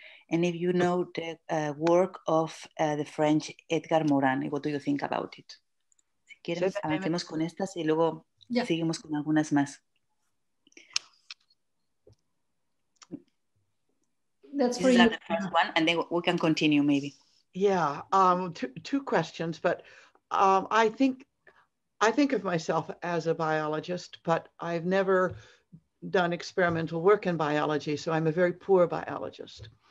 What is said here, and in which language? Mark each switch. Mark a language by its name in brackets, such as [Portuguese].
[English] And if you know the work of the French Edgar Morin, what do you think about it? [Spanish] Si quieren, avancemos con estas y luego seguimos con algunas más. [English] That's for you. The first one, and then we can continue maybe. Yeah, two questions, but I think of myself as a biologist, but I've never done experimental work in biology, so I'm a very poor biologist.